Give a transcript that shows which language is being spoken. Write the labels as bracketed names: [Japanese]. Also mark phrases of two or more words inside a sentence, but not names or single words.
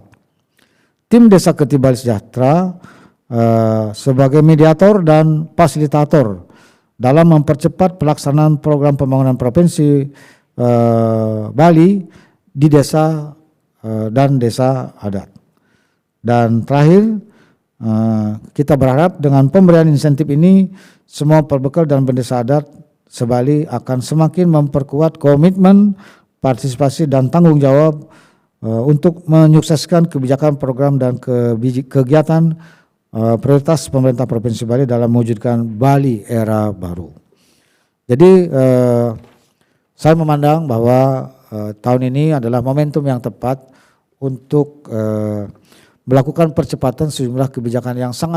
[Indonesian] Tim Desa Kreatif Bali Sejahtera sebagai mediator dan fasilitator dalam mempercepat pelaksanaan program pembangunan Provinsi Bali di desa dan desa adat. Dan terakhir, kita berharap dengan pemberian insentif ini semua perbekal dan bendesa adat se-Bali akan semakin memperkuat komitmen, partisipasi, dan tanggung jawab untuk menyukseskan kebijakan, program, dan kegiatan prioritas pemerintah Provinsi Bali dalam mewujudkan Bali era baru. Jadi saya memandang bahwa tahun ini adalah momentum yang tepat untuk melakukan percepatan sejumlah kebijakan yang sangat